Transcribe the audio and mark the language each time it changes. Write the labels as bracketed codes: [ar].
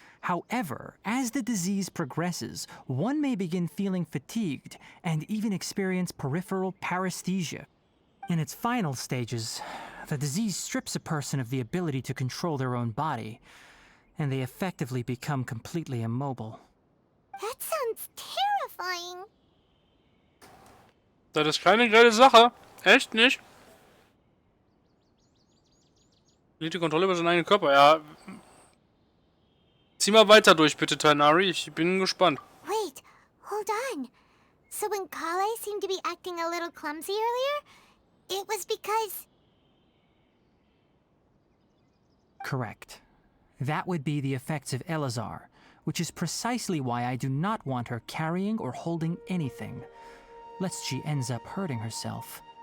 [en] However, as the disease progresses, one may begin feeling fatigued and even experience peripheral paresthesia. In its final stages, the disease strips a person of the ability to control their own body, and they effectively become completely immobile. That sounds terrifying. [de] Das ist keine geile Sache. Echt nicht? Verliert die Kontrolle über seinen eigenen Körper. Ja. Zieh mal weiter durch, bitte, Tainari. Ich bin gespannt. [en] Wait, hold on. So when Kale seemed to be acting a little clumsy earlier, it was because... Correct. That would be the effects of Elazar, which is precisely why I do not want her carrying or holding anything, lest she ends up hurting herself.